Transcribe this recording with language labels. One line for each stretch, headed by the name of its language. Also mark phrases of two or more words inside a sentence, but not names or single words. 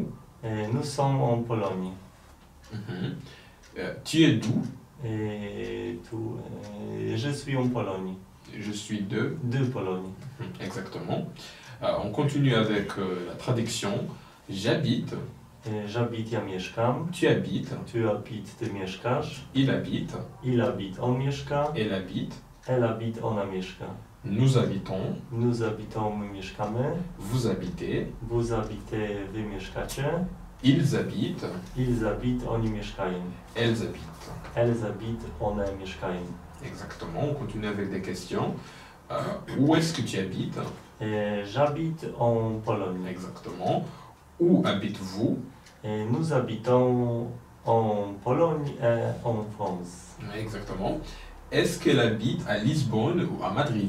French: Nous sommes en Pologne. Tu es d'où? Je suis en Pologne. Je suis de Pologne. Exactement. On continue avec la traduction. J'habite. J'habite,
Polish: ja mieszkam.
French: Tu habites. Tu habites,
Polish: ty mieszkasz.
French: Il habite. Il habite,
Polish: on mieszka.
French: Elle habite. Elle habite,
Polish: ona mieszka.
French: Nous habitons. Nous habitons,
Polish: my mieszkamy.
French: Vous habitez. Vous habitez,
Polish: wy mieszkacie.
French: Ils habitent. Ils habitent,
Polish: oni mieszkają.
French: Elles habitent. Elles habitent,
Polish: one mieszkają.
French: Exactement, on continue avec des questions. Où est-ce que tu habites? J'habite en Pologne. Exactement. Où habitez-vous? Nous habitons en Pologne et en France. Exactement. Est-ce qu'elle habite à Lisbonne ou à Madrid?